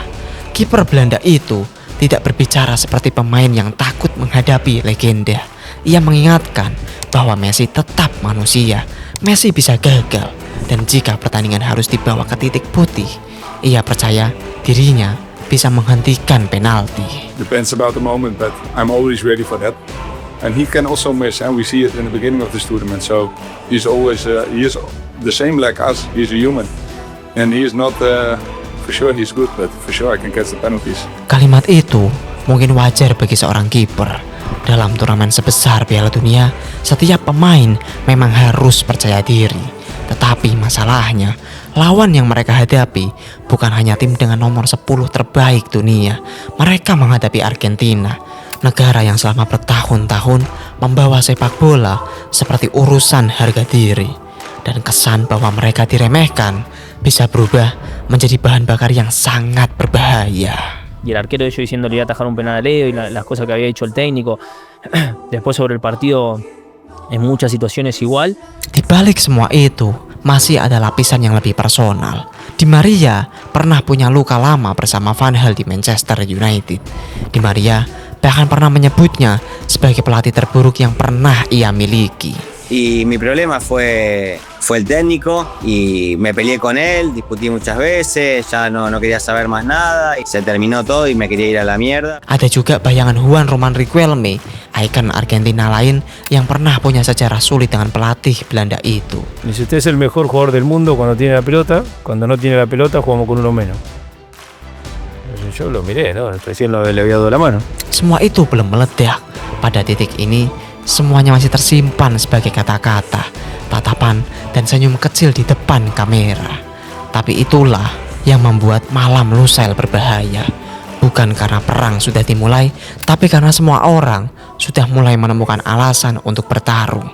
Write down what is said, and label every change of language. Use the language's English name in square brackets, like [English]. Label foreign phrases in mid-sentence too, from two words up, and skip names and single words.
[Indonesian] Kiper Belanda itu tidak berbicara seperti pemain yang takut menghadapi legenda. Ia mengingatkan bahwa Messi tetap manusia. Messi bisa gagal, dan jika pertandingan harus dibawa ke titik putih, ia percaya dirinya bisa menghentikan penalti. [English] Depends about the moment, but I'm always ready for that. And he can also miss, and we see it in the beginning of this tournament. So he's always he is the same like us. He's a human, and he is not for sure he's good, but for sure I can catch the penalties. [Indonesian] Kalimat itu mungkin wajar bagi seorang kiper. Dalam turnamen sebesar Piala Dunia, setiap pemain memang harus percaya diri. Tetapi masalahnya, lawan yang mereka hadapi bukan hanya tim dengan nomor 10 terbaik dunia. Mereka menghadapi Argentina, negara yang selama bertahun-tahun membawa sepak bola seperti urusan harga diri. Dan kesan bahwa mereka diremehkan bisa berubah menjadi bahan bakar yang sangat berbahaya. [Spanish] Y el arquero de ellos diciendo le iba a atajar un penal a Leo y las cosas que había dicho el técnico. Después sobre el partido, en muchas situaciones igual. [Indonesian] Di balik semua itu, masih ada lapisan yang lebih personal. Di Maria pernah punya luka lama bersama Van Gaal di Manchester United. Di Maria bahkan pernah menyebutnya sebagai pelatih terburuk yang pernah ia miliki. [Spanish] Y mi problema fue el técnico y me peleé con él, discutí muchas veces, ya no quería saber más nada y se terminó todo y me quería ir a la mierda. [Indonesian] Ada juga bayangan Juan Román Riquelme, ikon Argentina lain yang pernah punya sejarah sulit dengan pelatih Belanda itu. [Spanish] Si usted es el mejor jugador del mundo cuando tiene la pelota, cuando no tiene la pelota jugamos con uno menos. Yo lo miré, ¿no? Recién le había dado la mano. [Indonesian] Semua itu belum meledak. Pada titik ini, semuanya masih tersimpan sebagai kata-kata, tatapan, dan senyum kecil di depan kamera. Tapi itulah yang membuat malam Lusail berbahaya. Bukan karena perang sudah dimulai, tapi karena semua orang sudah mulai menemukan alasan untuk bertarung.